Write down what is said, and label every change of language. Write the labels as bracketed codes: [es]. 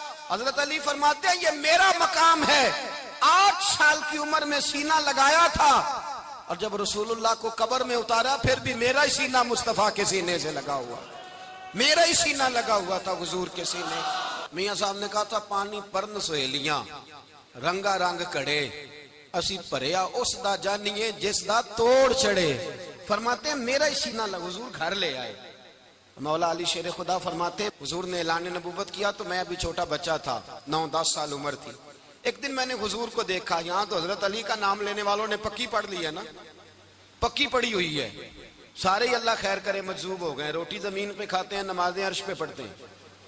[ur] حضرت علی فرماتے ہیں یہ میرا مقام ہے, 8 سال کی عمر میں سینہ لگایا تھا اور جب رسول اللہ کو قبر میں اتارا پھر بھی میرا ہی سینہ مصطفیٰ کے سینے سے لگا ہوا, میرا ہی سینہ لگا ہوا تھا حضور کے سینے. میاں صاحب نے کہا تھا [pa] پانی پرن سہیلیاں رنگا رنگ کڑے اسی پریا اس دا جانیے جس دا توڑ چڑھے. [ur] فرماتے ہیں میرا ہی سینہ حضور گھر لے آئے. مولا علی شیر خدا فرماتے ہیں حضور نے اعلان نبوت کیا تو میں ابھی چھوٹا بچہ تھا, 9-10 سال عمر تھی. ایک دن میں نے حضور کو دیکھا, یہاں تو حضرت علی کا نام لینے والوں نے پکی پڑھ لی ہے نا, پکی پڑی ہوئی ہے, سارے ہی اللہ خیر کرے مجذوب ہو گئے, روٹی زمین پہ کھاتے ہیں, نمازیں عرش پہ پڑھتے ہیں.